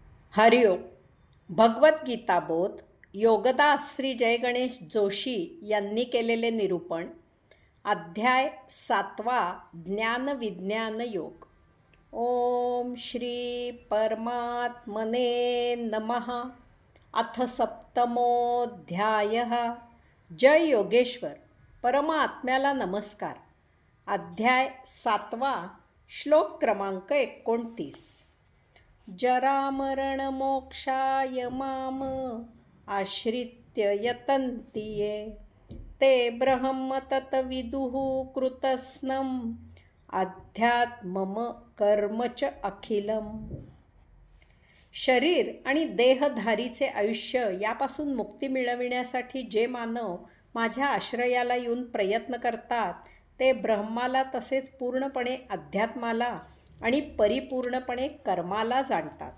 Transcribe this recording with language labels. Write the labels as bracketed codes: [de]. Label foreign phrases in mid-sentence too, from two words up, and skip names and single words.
[mr] हरिओम. भगवद्गीता बोध योगदास श्री जय गणेश जोशी यांनी केलेले निरूपण. अध्याय 7. ज्ञानविज्ञान योग. [sa] ओम श्री परमात्मने नमः. अथ सप्तमोऽध्यायः. [mr] जय योगेश्वर. परमात्म्याला नमस्कार. अध्याय 7. श्लोक क्रमांक 29. [sa] जरामरणमोक्षाय माम आश्रित्य यतन्ति ये ते ब्रह्म तत्विदुः कृतस्नम् अध्यात्मम कर्म च अखिलम. [mr] शरीर आणि देहधारीचे आयुष्य यापासून मुक्ती मिळविण्यासाठी जे मानव माझ्या आश्रयाला येऊन प्रयत्न करतात ते ब्रह्माला तसेच पूर्णपणे अध्यात्माला आणि परिपूर्णपणे कर्माला जाणतात.